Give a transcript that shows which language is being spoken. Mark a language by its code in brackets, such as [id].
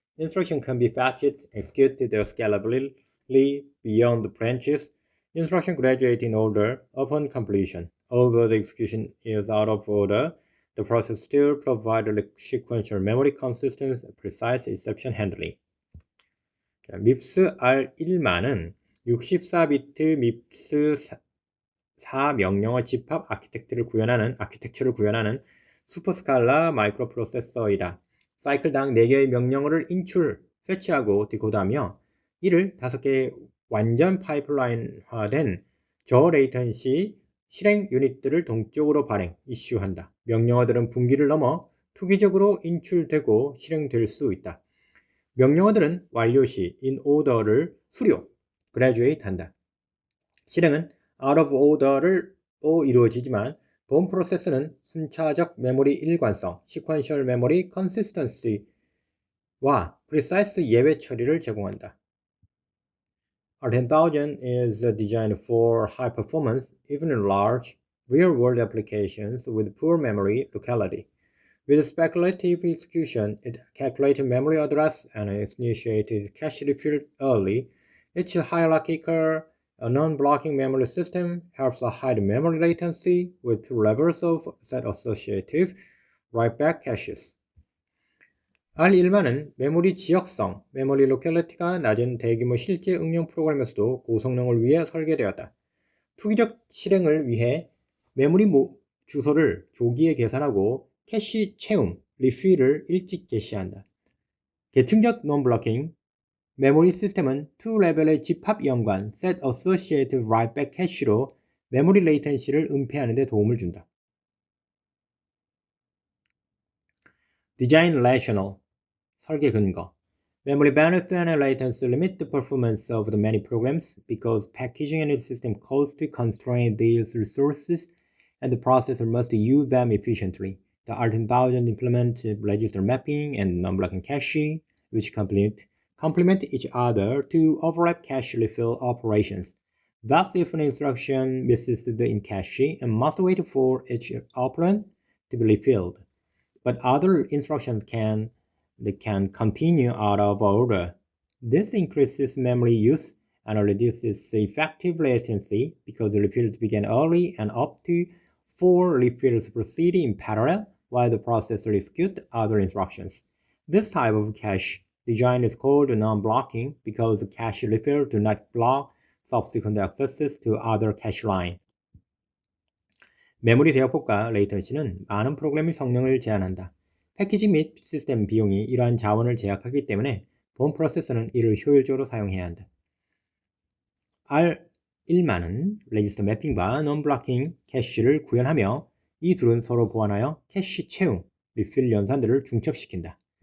[en] Instruction can be fetched, executed scalably beyond the branches. Instruction graduate in order upon completion. Although the execution is out of order, the process still provides sequential memory consistent, precise exception handling. [ko] MIPS R1만은 64비트 MIPS 4 명령어 집합 아키텍처를 구현하는 슈퍼스칼라 마이크로프로세서이다. 사이클당 4개의 명령어를 인출, 패치하고 디코드하며 이를 5개의 완전 파이프라인화된 저레이턴시 실행 유닛들을 동적으로 발행, 이슈한다. 명령어들은 분기를 넘어 투기적으로 인출되고 실행될 수 있다. 명령어들은 완료 시 in order를 수료, graduate 한다. 실행은 out of order로 이루어지지만 본 프로세스는 순차적 메모리 일관성, [en] sequential memory consistency [ko] 와 precise 예외 처리를 제공한다. [en] R10000 is designed for high performance, even in large, real-world applications with poor memory locality. With speculative execution, it calculated memory address and initiated cache refill early. Its hierarchical non-blocking memory system helps hide memory latency with 2 levels of set associative write-back caches. [ko] R1만은 메모리 지역성, 메모리 로컬리티가 낮은 대규모 실제 응용 프로그램에서도 고성능을 위해 설계되었다. 투기적 실행을 위해 메모리 주소를 조기에 계산하고 캐시 채움, 리필을 일찍 개시한다. 계층적 non-blocking 메모리 시스템은 2레벨의 집합 연관 [en] set associative write-back cache [ko] 로 메모리 레이턴시를 은폐하는 데 도움을 준다. [en] Design rationale [ko] 설계 근거 [en] Memory bandwidth and latency limit the performance of the many programs because packaging and system costs constrain these resources and the processor must use them efficiently. The R10000 implements register mapping and non-blocking cache, which complement each other to overlap cache refill operations. Thus, if an instruction misses in cache, it must wait for each operand to be refilled. But other instructions can continue out of order. This increases memory use and reduces effective latency because the refills begin early and up to 4 refills proceed in parallel while the processor executes other instructions. This type of cache design is called non-blocking because the cache refills do not block subsequent accesses to other cache line. [ko] 메모리 대역폭과 레이턴시는 많은 프로그램의 성능을 제한한다. 패키지 및 시스템 비용이 이러한 자원을 제약하기 때문에 본 프로세서는 이를 효율적으로 사용해야 한다. R1만은 레지스터 매핑과 non-blocking 캐시를 구현하며 이 둘은 서로 보완하여 캐시 채움, 리필 연산들을 중첩시킨다.